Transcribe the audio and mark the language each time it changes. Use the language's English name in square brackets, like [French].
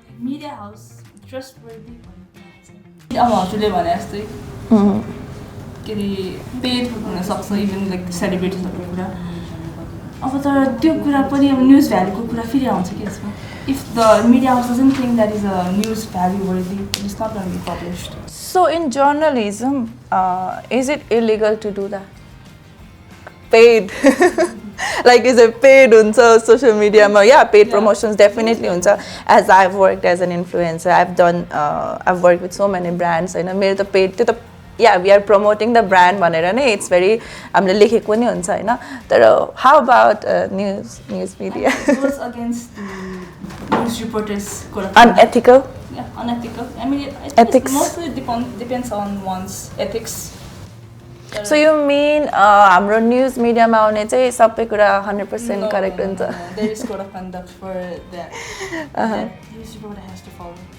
[Nepali] media house trustworthy अब हजुरले भने जस्तै के अरे पेड हुनसक्छ इभन लाइक सेलिब्रिटिजहरूको कुरा अब तर त्यो कुरा पनि अब न्युज भ्याल्युको कुरा फेरि आउँछ कि यसमा [English] if the media house doesn't think that is a news value worthy it's not going to be published so in journalism is it illegal to do that paid like is it paid huncha social media ma yeah paid promotions definitely huncha as I've worked as an influencer I've worked with so many brands [Nepali] हैन मेरो त [English] paid त्यो त yeah we are promoting the brand भनेर नै it's very [Nepali] हामीले लेखेको नि हुन्छ हैन तर [English] how about news media it goes against the news reporters unethical I mean ethics mostly depends on one's ethics so you mean [Nepali] हाम्रो news media मा आउने चाहिँ सबै कुरा 100% correct हुन्छ [English] there is code of conduct for that news reporter has to follow